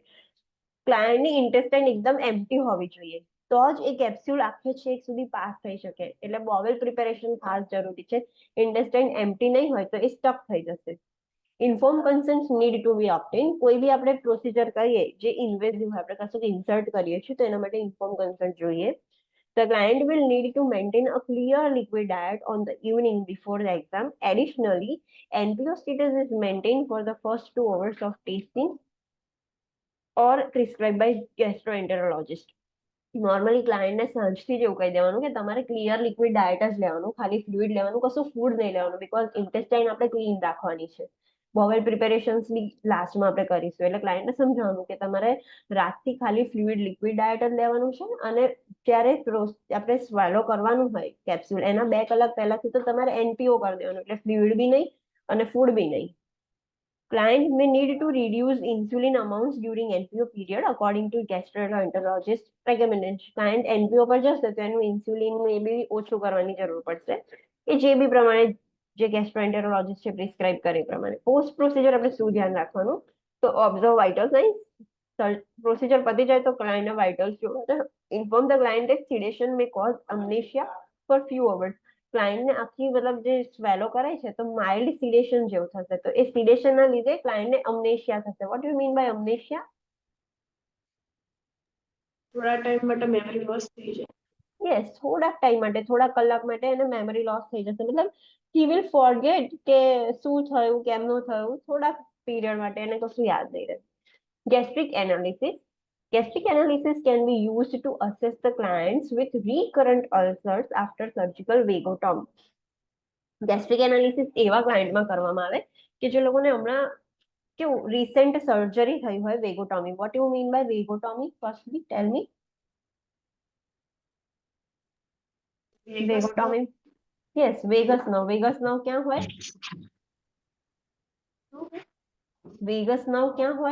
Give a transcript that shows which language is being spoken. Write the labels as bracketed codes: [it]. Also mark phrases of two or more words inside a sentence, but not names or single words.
[gu] ક્લાયન્ટની ઇન્ટેસ્ટાઇન એકદમ એમ્પ્ટી હોવી જોઈએ તો જ એ કેપ્સ્યુલ આખે છેક સુધી પાસ થઈ શકે. એટલે [en] bowel preparation [gu] ખાસ જરૂરી છે. ઇન્ટેસ્ટાઇન એમ્પ્ટી નહીં હોય તો એ સ્ટક થઈ જશે. [en] inform consent need to be obtain. [gu] કોઈ બી આપણે પ્રોસિજર કરીએ જે ઇન્વેઝિવ હોય, આપણે કશું ઇન્સર્ટ કરીએ છીએ તો એના માટે [en] inform consent [gu] જોઈએ. [en] The client will need to maintain a clear liquid diet on the evening before the exam. Additionally, NPO status is maintained for the first 2 hours of testing or prescribed by gastroenterologist. [gu] નોર્મલી ક્લાયન્ટને સાંજથી જ એવું કહી દેવાનું કે તમારે [en] clear liquid diet [gu] જ લેવાનું, ખાલી ફ્લુઇડ લેવાનું, કશું ફૂડ નહીં લેવાનું, બીકોઝ ઇન્ટેસ્ટાઇન આપણે ક્લીન રાખવાની છે. [en] bowel preparations [gu] બી લાસ્ટમાં આપણે કરીશું. એટલે ક્લાયન્ટને સમજાવવાનું કે તમારે રાતથી ખાલી [en] fluid liquid diet [gu] જ લેવાનું છે અને જ્યારે આપણે સ્વેલો કરવાનું હોય કેપ્સ્યુલ એના 2 કલાક પહેલાથી તો તમારે એનપીઓ કરી દેવાનું, એટલે ફ્લુઇડ બી નહીં અને ફૂડ બી નહીં. [en] Client may need to reduce insulin amounts during NPO period according to gastroenterologist recommendation. [gu] Client NPO પર જશે તો એનું ઇન્સ્યુલિન એ બી ઓછું કરવાની જરૂર પડશે એ જે બી પ્રમાણે જે ગેસ્ટ્રોએન્ટેરોલોજિસ્ટ છે પ્રિસ્ક્રાઇબ કરે એ પ્રમાણે. [en] post procedure [gu] આપણે શું ધ્યાન રાખવાનું? તો [en] observe vital signs. [gu] પ્રોસિજર પતી જાય તો ક્લાયન્ટના વાઇટલ્સ જોવા. [en] inform the client that sedation may cause amnesia for few hours. [gu] ક્લાયન્ટને આખી મતલબ જે સ્વેલો કરે છે તો [en] mild sedation [gu] જેવું થશે. તો એ સિડેશનના લીધે ક્લાયન્ટને અમનેશિયા થશે. [en] what you mean by amnesia? [gu] થોડા ટાઈમ માટે [en] memory loss [gu] થઈ જાય. યસ, થોડાક ટાઈમ માટે, થોડા કલાક માટે એને [en] memory loss [gu] થઈ જશે. મતલબ [en] he will forget [gu] કે શું થયું, કેમનું થયું. થોડાક પીરિયડ માટે એને કશું યાદ નહીં રહે. [en] Gastric analysis. Gastric analysis can be used to assess the clients with recurrent ulcers after surgical vagotomy. [gu] Gastric analysis એવા ક્લાયન્ટમાં કરવામાં આવે કે જે લોકોને હમણાં કેવું [en] recent surgery [gu] થઈ હોય વેગોટોમી. [en] what you mean by vagotomy? firstly tell me. vagotomy. [gu] યસ, [en] vagus nerve. vagus nerve [gu] ક્યાં હોય? [en] vagus nerve [gu] ક્યાં હોય?